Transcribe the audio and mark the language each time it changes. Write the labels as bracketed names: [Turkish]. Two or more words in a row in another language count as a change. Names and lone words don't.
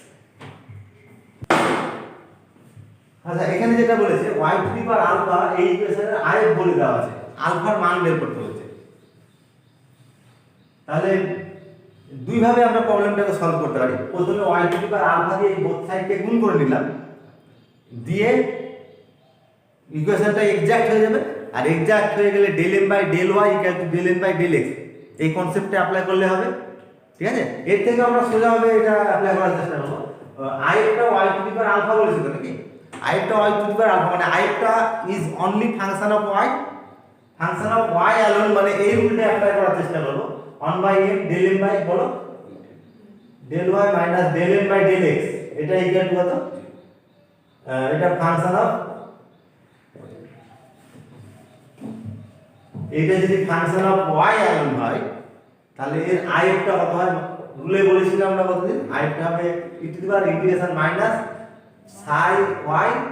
[Bangla] আচ্ছা এখানে যেটা বলেছে [English] y to the power alpha, [Bangla] এই ইকুয়েশনের আরেক বলে দেওয়া আছে, আলফার মান বের করতে হচ্ছে। তাহলে দুই ভাবে আমরা প্রবলেমটাকে সলভ করতে পারি। প্রথমে [English] y to the power alpha [Bangla] দিয়ে [English] both side [Bangla] গুণ করে নিলাম, দিয়ে ইকুয়েশনটা এক্সাক্ট হয়ে যাবে। আর এক্সাক্ট হয়ে গেলে [English] del m by del y equal to del n by del x, [Bangla] এই কনসেপ্টে অ্যাপ্লাই করলে হবে। ঠিক আছে, এর থেকে আমরা সোজাভাবে এটা অ্যাপ্লাই করার চেষ্টা করব। i টা [English] y to the power alpha [Bangla] বলেছিল নাকি, i টা [English] y to the power alpha [Bangla] মানে i টা [English] is only function of y, function of y alone, [Bangla] মানে এই রুলটা অ্যাপ্লাই করার চেষ্টা করব। [English] 1 by m del m by [Bangla] বলো [English] del y minus del n by del x, [Bangla] এটা [English] equal to [Bangla] কত, এটা [English] function of, [Bangla] এটা যদি [English] function of y alone [Bangla] হয় তাহলে এর i টা কত হয়, রুলে বলেছিলাম আমরা কতদিন, i টা হবে [English] e to the power integration minus psi y.